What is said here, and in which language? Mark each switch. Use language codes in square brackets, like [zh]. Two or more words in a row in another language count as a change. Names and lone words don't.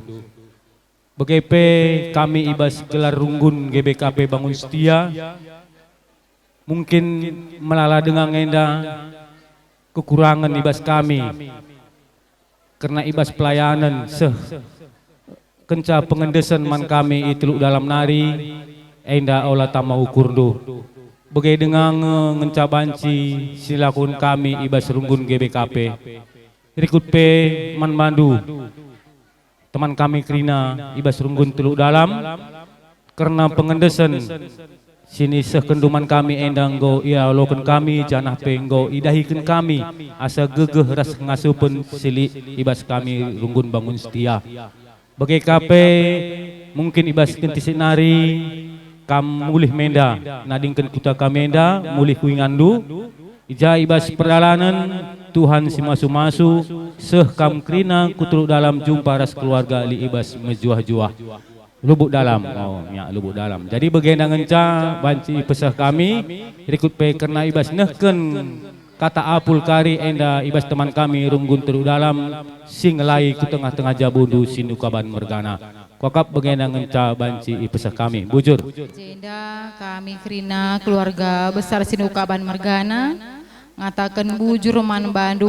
[btx] Begepe kami ibas gelar Runggun GBKP Bangun Setia mungkin melala dengan enda kekurangan ibas kami karena ibas pelayanan kenca pengendesan man kami itu dalam nari enda olah tama ukur du. Bagai dengan ngencabanci silakun kami ibas Runggun GBKP rikut pe manbandu teman kami kerina ibas Runggun teluk dalam karena pengendesan sini sekenduman kami endang go ia loken kami janah pe go idahikan kami asa gegeh ras ngasupen sili ibas kami Runggun Bangun Setia. Bagai kape mungkin ibas kentisik nari kam mulih menda nadingkan kuta kamenda mulih kuingandu ija ibas perjalanan Tuhan si masu-masu seh kam krina kutuluk dalam jumpa ras keluarga li ibas mejuah-juah lubuk dalam lubuk dalam. Jadi bagian ngenca banci pesah kami rikut pe karena ibas nehken kata apul kari enda ibas teman kami Runggun teluk dalam sing lai ku tengah-tengah jabundu sinukaban mergana. Kokap bagian ngenca banci pesah kami bujur. Agenda kami kerina keluarga besar sinukaban mergana ngatakan bujur manbandu